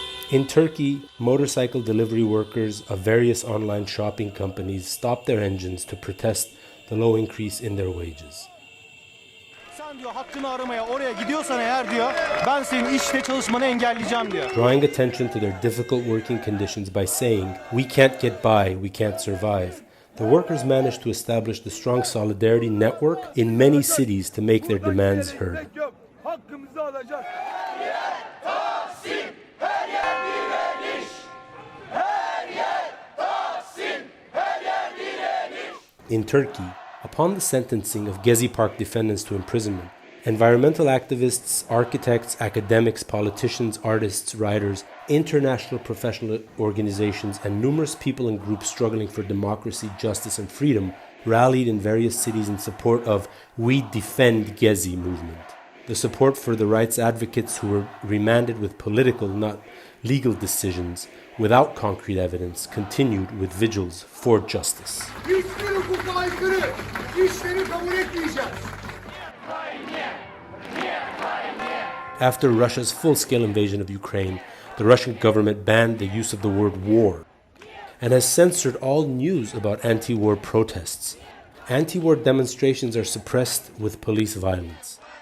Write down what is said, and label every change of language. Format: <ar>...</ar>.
<en>In Turkey, motorcycle delivery workers of various online shopping companies stopped their engines to protest the low increase in their wages.</en> <tr>Sen diyor hakkını aramaya oraya gidiyorsan eğer diyor ben senin işte çalışmanı engelleyeceğim diyor.</tr> <en>Drawing attention to their difficult working conditions by saying, "We can't get by, we can't survive." The workers managed to establish the strong solidarity network in many cities to make their demands heard.</en> <tr>Hakkımızı alacağız.</tr> <en>In Turkey, upon the sentencing of Gezi Park defendants to imprisonment, environmental activists, architects, academics, politicians, artists, writers, international professional organizations, and numerous people and groups struggling for democracy, justice, and freedom rallied in various cities in support of We Defend Gezi movement. The support for the rights advocates who were remanded with political, not legal decisions, without concrete evidence, continued with vigils for justice.</en> <tr>Hiçbir hukuka aykırı işleri kabul etmeyeceğiz.</tr> <en>After Russia's full-scale invasion of Ukraine, the Russian government banned the use of the word war and has censored all news about anti-war protests. Anti-war demonstrations are suppressed with police violence.</en>